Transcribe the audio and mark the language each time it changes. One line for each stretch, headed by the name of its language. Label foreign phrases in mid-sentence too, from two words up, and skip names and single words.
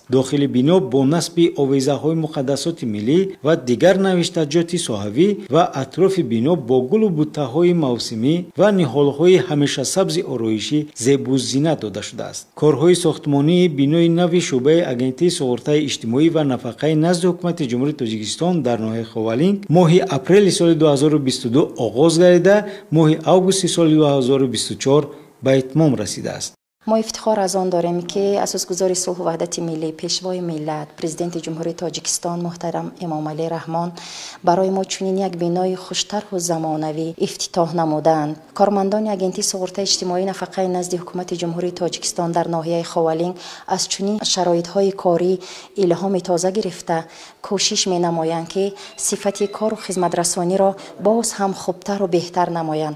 Tajik: дохили бино бо насби овезаҳои муқаддасоти миллӣ ва дигар навиштаҷоти соҳавӣ ва атрофи бино бо гулу буттаҳои мавсимӣ ва ниҳолҳои ҳамешасабзи ороишӣ зебу зинат дода шудааст. корҳои сохтмонии бинои нави шуъбаи агентии суғуртаи иҷтимоӣ ва нафақаи назди ҳукумати ҷумҳурии Тоҷикистон дар ноҳияи Ховалинг моҳи апрели соли 2022 оғоз гардида, моҳи августи соли 2024 ба итмом расидааст.
Persian: ما افتخار از آن داریم که اساسگزار صلح و وحدت ملی، پیشوای ملت، پرزیدنت جمهوری تاجیکستان محترم امامعلی رحمان برای ما چنین یک بنای خوشتر و زمانوی افتتاح نمودند. کارمندان اگنتی سوغورتای اجتماعی نفقه نزد حکومت جمهوری تاجیکستان در ناحیه خوالینگ از چنین شرایط‌های کاری الهام تازه گرفته کوشش می‌نمایند که صفت کار و خدمت رسانی را باز هم خوبتر و بهتر نمایند.